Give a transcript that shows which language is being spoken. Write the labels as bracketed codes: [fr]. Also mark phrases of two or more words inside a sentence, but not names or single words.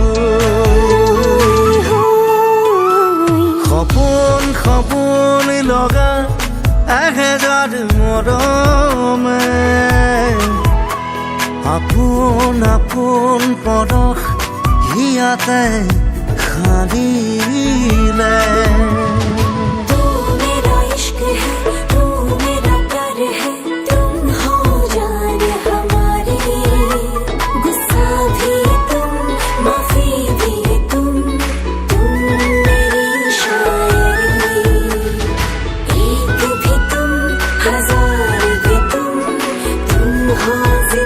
[as] সপোন সপোন লগা এহেজাৰ মৰমে আপোন আপোন পৰশ হিয়াতে সানিলে [hi] तू मेरा इश्क है तू मेरा प्यार है तुम हो जान हमारी गुस्सा भी तुम माफी भी तुम मेरी शायरी एक भी तुम हजार भी तुम हो